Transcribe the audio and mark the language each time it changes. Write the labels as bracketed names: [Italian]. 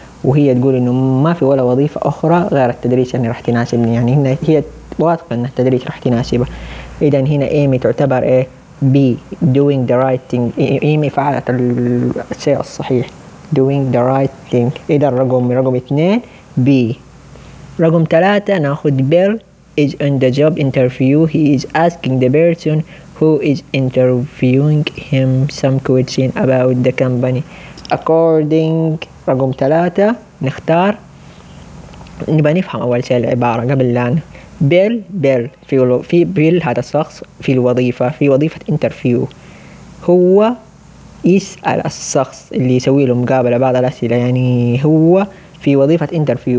[Arabic] وهي تقول انه ما في ولا وظيفة اخرى غير التدريس يعني راح تناسبني، يعني هنا هي واثقة ان التدريس راح تناسبه. اذا هنا ايمي تعتبر ايه؟ بي [English] doing the right thing، [Arabic] ايمي فعلت الشيء الصحيح doing the right thing. اذا رقم اثنين بي. رقم ثلاثة ناخد [English] Bill is on the job interview. He is asking the person who is interviewing him some questions about the company. [Arabic] According رقم ثلاثة نختار، نبى نفهم أول شيء العبارة قبل الآن. بيل في بيل هذا الشخص في الوظيفة، في وظيفة interview، هو يسأل الشخص اللي يسوي له مقابلة بعض الأسئلة، يعني هو في وظيفة interview.